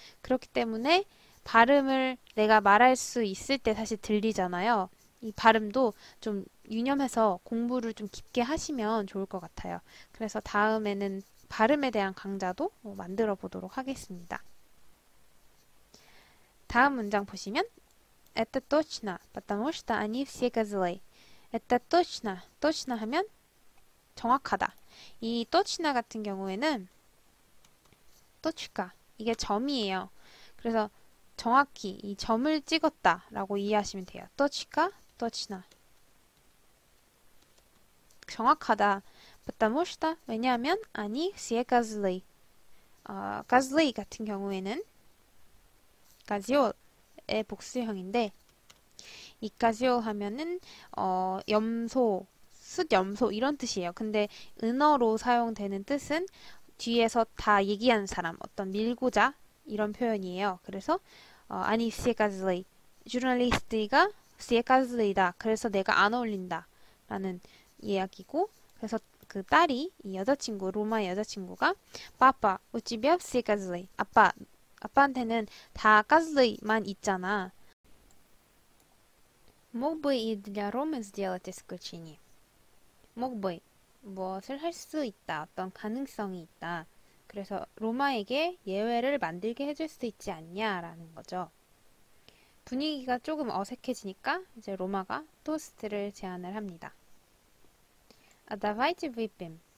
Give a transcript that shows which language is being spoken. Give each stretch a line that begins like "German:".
Korean: 그렇기 때문에 발음을 내가 말할 수 있을 때 사실 들리잖아요. 이 발음도 좀 유념해서 공부를 좀 깊게 하시면 좋을 것 같아요. 그래서 다음에는 발음에 대한 강좌도 만들어 보도록 하겠습니다. 다음 문장 보시면
Russian: Это точно, потому что они все козлы. Это точно, точно
Korean: 하면 정확하다. 이 точно 같은 경우에는 точка, 이게 점이에요. 그래서 정확히 이 점을 찍었다 라고 이해하시면 돼요.
Russian: точка, точно.
Korean: 정확하다.
Russian: потому что
Korean: 왜냐하면
Russian: они все козлы.
Korean: козлы 같은 경우에는 가지올의 복수형인데 이 가지올 하면은 염소, 숫염소 이런 뜻이에요. 근데 은어로 사용되는 뜻은 뒤에서 다 얘기하는 사람, 어떤 밀고자 이런 표현이에요. 그래서 아니
Russian: все козлы.
Korean: 주널리스트가 все козлы다. 그래서 내가 안 어울린다. 라는 이야기고 그래서 그 딸이 이 여자친구 로마의 여자친구가 빠빠
Russian: у тебя все козлы.
Korean: 아빠한테는 다 козлы만 있잖아.
Russian: мог бы и для Ромы сделать исключение. мог бы
Korean: 무엇을 할 수 있다. 어떤 가능성이 있다. 그래서 로마에게 예외를 만들게 해줄 수 있지 않냐라는 거죠. 분위기가 조금 어색해지니까 이제 로마가 토스트를 제안을 합니다.
Russian: давайте выпьем.